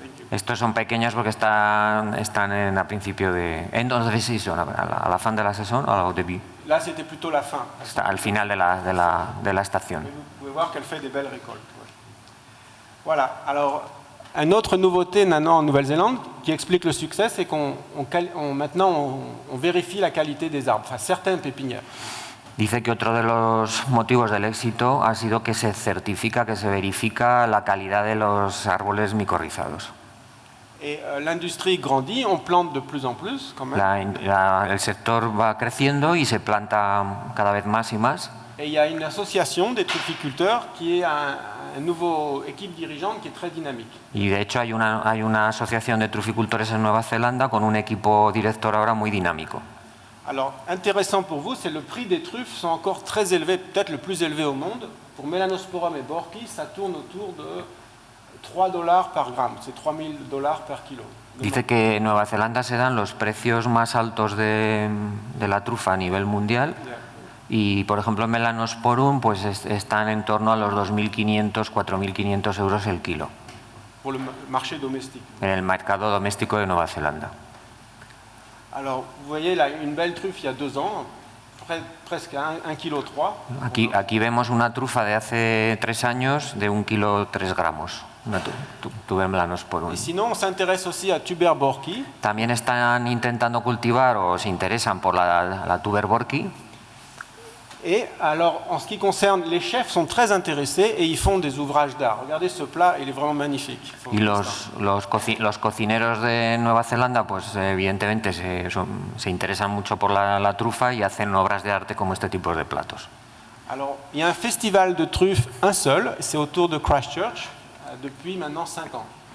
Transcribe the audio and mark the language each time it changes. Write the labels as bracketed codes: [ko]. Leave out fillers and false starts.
[es] Estos son pequeños porque están a principio de... [en] End of the season, [fr] a la fin de la saison o au début. Là, c'était plutôt la fin. [es] Al final de la estación. [fr] Vous pouvez voir qu'elle fait des belles récoltes. Voilà. Alors, une autre nouveauté maintenant en Nouvelle-Zélande qui explique le succès, c'est maintenant on vérifie la qualité des arbres, enfin certaines pépinières. [es] Dice que otro de los motivos del éxito ha sido que se certifica, que se verifica la calidad de los árboles micorrizados. [fr] Et l'industrie grandit, on plante de plus en plus quand même. [es] El sector va creciendo y se planta cada vez más y más. [fr] Et il y a une association des truficulteurs qui est un nouveau équipe dirigeante qui est très dynamique. [es] Y de hecho hay una asociación de truficultores en Nueva Zelanda con un equipo director ahora muy dinámico. [fr] Alors, intéressant pour vous, c'est le prix des truffes sont encore très élevés, peut-être le plus élevé au monde. Pour Melanosporum et Borki, ça tourne autour de $3 par gramme, c'est $3,000 per kilo. [es] Dice que en Nueva Zelanda se dan los precios más altos de la trufa a nivel mundial y, por ejemplo, en Melanosporum pues están en torno a los 2.500, 4.500 euros el kilo. [fr] Pour le marché domestique. [es] En el mercado doméstico de Nueva Zelanda. [fr] Alors, vous voyez là, une belle truffe il y a 2 ans, presque 1,3 kg. [es] Aquí vemos una trufa de hace 3 años de 1,3 kg. Una Tuber melanosporum. [fr] Y sinon, on s'intéresse aussi à Tuber Borki. [es] También están intentando cultivar o se interesan por la Tuber Borki. [fr] Et alors, en ce qui concerne, les chefs sont très intéressés et ils font des ouvrages d'art. Regardez ce plat, il est vraiment magnifique. [es] Y los cocineros de Nueva Zelanda, pues evidentemente se interesan mucho por la trufa y hacen obras de arte como este tipo de platos. [fr] Alors, il y a un festival de truffes, un seul, c'est autour de Christchurch, depuis maintenant 5 ans.